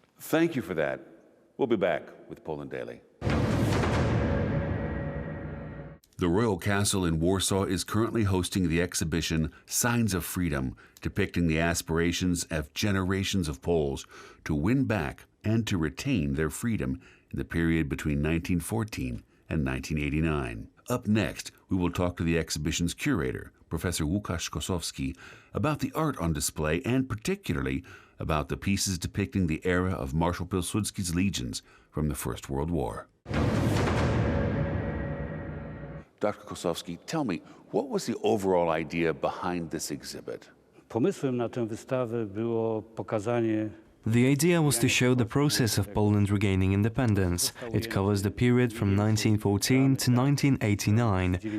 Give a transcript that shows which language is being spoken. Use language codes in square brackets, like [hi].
[en] Thank you for that. We'll be back with Poland Daily. The Royal Castle in Warsaw is currently hosting the exhibition Signs of Freedom, depicting the aspirations of generations of Poles to win back and to retain their freedom in the period between 1914 and 1989. Up next, we will talk to the exhibition's curator, Professor Łukasz Kosowski, about the art on display and particularly about the pieces depicting the era of Marshal Pilsudski's legions from the First World War. Dr. Kosowski, tell me, what was the overall idea behind this exhibit? [pl] Pomysłem na tę wystawę było pokazanie. [en] The idea was to show the process of Poland regaining independence. It covers the period from 1914 to 1989.